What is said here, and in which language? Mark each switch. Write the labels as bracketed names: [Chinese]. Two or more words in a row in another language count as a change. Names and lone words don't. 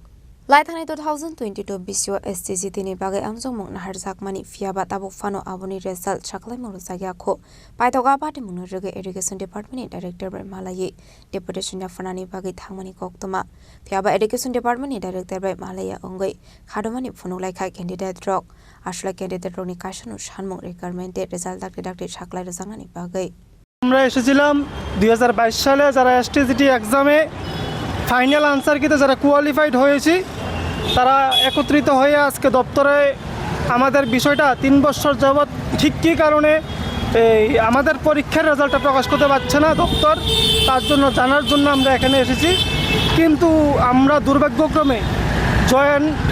[Kok Borok] Laithani 2022 biswa STGT ni bagai amjong mung nahar jakmani fiaba tabuk fano aboni result saklai mungno jagya kho paitoga party mungno rege [English] education department [Kok Borok] ni director by malayi deputation ya fanani bagai thangmani koktoma fiaba [English] education department [Kok Borok] ni director by malaya ongai khadomani phunuklai kha candidate rok আসলে ক্যান্ডিডেট রনি কাশানো সানমুং রিকোয়ারমেন্টে রেজাল্ট ডাকতে সাকলাই রজাঙ্গানি বাগৈ [Bangla] আমরা এসেছিলাম 2022 সালে যারা এসটিজিটি এক্সামে [English] final answer [Bangla] কিতে যারা কোয়ালিফাইড হয়েছি তারা একত্রিত হয়ে আজকে দপ্তরে আমাদের বিষয়টা 3 বছর যাবত ঠিক কী কারণে এই আমাদের পরীক্ষার রেজাল্টটা প্রকাশ করতে পারছে না দপ্তর তার জন্য জানার জন্য আমরা এখানে এসেছি কিন্তু আমরা দুর্ভাগ্যক্রমে জয়েন্ট